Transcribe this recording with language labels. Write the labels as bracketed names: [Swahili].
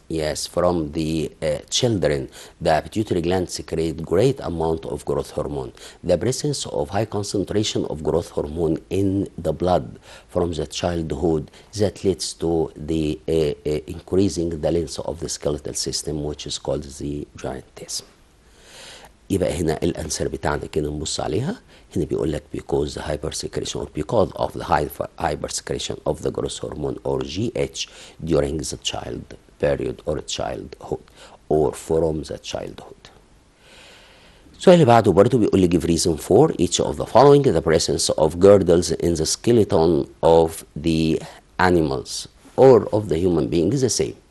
[English] Yes, from the children, the pituitary gland secrete great amount of growth hormone. The presence of high concentration of growth hormone in the blood from the childhood that leads to the increasing the length of the skeletal system, which is called the giantism. [Arabic] يبقى هنا الانسر بتاعنا كده نبص عليها. هنا بيقول لك [English] because the hypersecretion or because of the hypersecretion of the growth hormone or GH during the child period or childhood or from the childhood. [Arabic] السؤال اللي بعده برضه بيقول لي [English] give reason for each of the following: the presence of girdles in the skeleton of the animals or of the human being is the same.